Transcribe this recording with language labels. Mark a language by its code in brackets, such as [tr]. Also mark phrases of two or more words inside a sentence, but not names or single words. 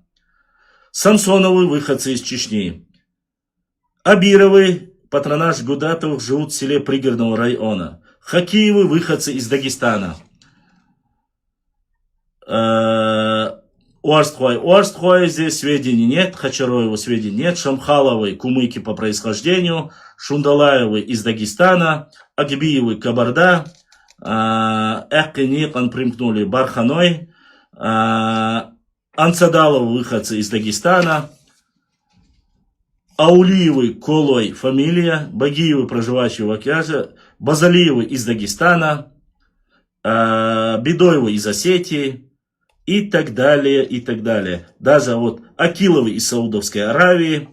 [ru] Самсоновы, выходцы из Чечни. Абировы, патронаж Гудатовых, живут в селе пригородного района. Хакиевы, выходцы из Дагестана. Уарстхой, здесь сведений нет. Хачароева сведений нет. Шамхаловы, кумыки по происхождению. Шундалаевы из Дагестана. Агбиевы, Кабарда. Эхкеникан примкнули Барханой. Ансадаловы, выходцы из Дагестана. Аулиевы, Колой, фамилия. Багиевы, проживающие в Акяже. Базалиевы из Дагестана. Бедоевы из Осетии. И так далее, и так далее. Даже вот Акиловы из Саудовской Аравии.